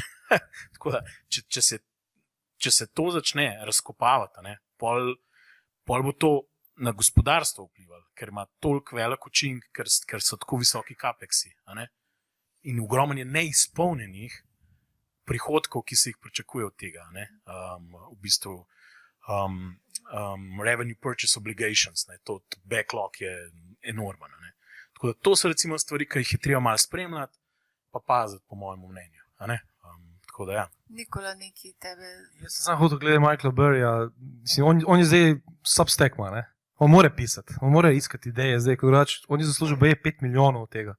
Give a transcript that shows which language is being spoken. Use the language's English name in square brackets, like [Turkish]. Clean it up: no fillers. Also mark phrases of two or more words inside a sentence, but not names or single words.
[Slovenian] Tako da, če se to začne razkopavati, ne, pol bo to na gospodarstvo vplivalo, ker ima toliko velik učinek, ker so tako visoki kapeksi. In ogromno je neizpolnjenih prihodkov, ki se jih pričakuje od tega. V bistvu [English] revenue purchase obligations, [Slovenian] to backlog je enormen. Tako da to so recimo stvari, ki jih je treba malo spremljati, pa paziti, po mojem mnenju. Tako da ja. Nikola, neki tebe. Jaz sem samo hotel gledati Michaela Burryja. On je zdaj Substack, ne? On mora pisati, on mora iskati ideje zdaj, kot drugače. On je zaslužil 5 milijonov od tega.